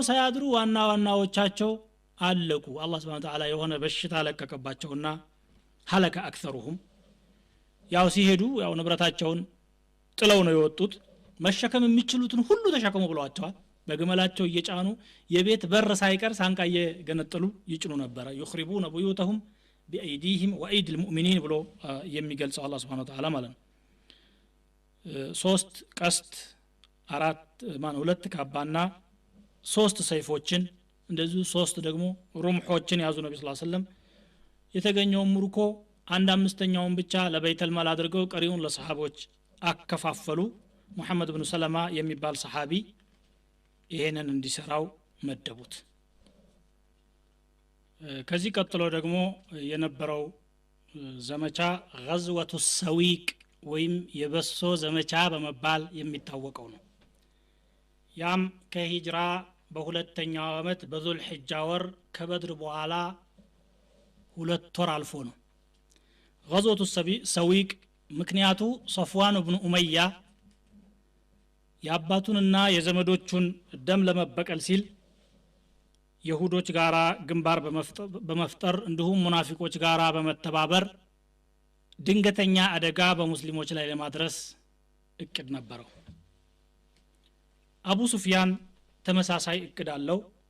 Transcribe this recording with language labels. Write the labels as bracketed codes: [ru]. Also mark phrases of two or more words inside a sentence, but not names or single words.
[am] ሳያድሩ ዋናዎቻቸው አለቁ አላህ [ar] سبحانه وتعالى [am] የሆነ በሽታ ለቀቀባቸውና [ar] هلك أكثرهم [am] ያው ሲሄዱ ያው ንብረታቸውን ጥለው ነው የወጡት መሸከም የሚችሉትን ሁሉ ተሸከሙ ብለዋቸዋል በግመላቸው እየጫኑ የቤት በር ሳይቀር ሳንቃየ ገነጠሉ ይጭኑ ነበር [ar] يخربون بيوتهم بأيديهم وأيدي المؤمنين [am] ብሎ የሚገልጸው አላህ [ar] سبحانه وتعالى [am] ማለት ነው 3 ቀስት 2 ካባና 3 ሰይፎችን እንደዚህ 3 ደግሞ ሩምሖችን ያዙ ነብዩ [ar] صلى الله عليه وسلم [am] የተገኘው ምርኮ 1/5ኛውን ብቻ ለበይተል ማል አድርገው ቀሪውን ለሰሃቦች አከፋፈሉ ሙሐመድ ኢብኑ ሰለማ የሚባል ሰሃቢ ይሄንን እንዲሰራው መደቡት ከዚህ ቀጥሎ ደግሞ የነበረው ዘመቻ [ar] غزوة السويق [am] ወይም የበሶ ዘመቻ በመባል የሚታወቀው ነው ያም ከሂጅራ በሁለተኛው አመት በዙል ሒጃ ወር ከበድር በኋላ 2 ወር አልፎ ነው [ar] غزوة السويق [am] ምክንያቱ ሶፍዋን ኢብኑ ኡመያ ያባቱንና የዘመዶቹን ደም ለመበቀል ሲል ይሁዶች ጋራ ግንባር በመፍጠር እንዲሁም ሙናፊቆች ጋራ በመተባበር ድንገተኛ አደጋ በሙስሊሞች ላይ ለማድረስ እቅድ ነበረው አቡ ሱፊያን ተመሳሳይ እቅድ አለው